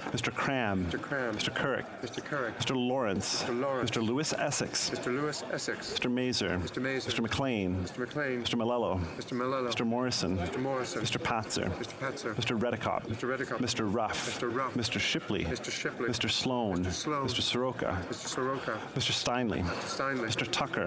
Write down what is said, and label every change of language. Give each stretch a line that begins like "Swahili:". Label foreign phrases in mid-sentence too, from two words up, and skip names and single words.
English: Mr. Cram. Mr. Cram. Mr. Currick. Mr. Currick. Mr. Lawrence. Mr. Lawrence. Mr. Lewis Essex. Mr. Lewis Essex. Mr. Mazer. Mr. Mazer. Mr. McLean. Mr. McLean. Mr. Malello. Mr. Malello. Mr. Morrison. Mr. Morrison. Mr. Patzer. Mr. Patzer. Mr. Redicott. Mr. Redicott. Mr. Ruff. Mr. Ruff. Mr. Shipley. Mr. Shipley. Mr. Sloan. Mr. Sloan. Mr. Soroka. Mr. Soroka. Mr. Steinley. Mr. Steinley. Mr. Tucker.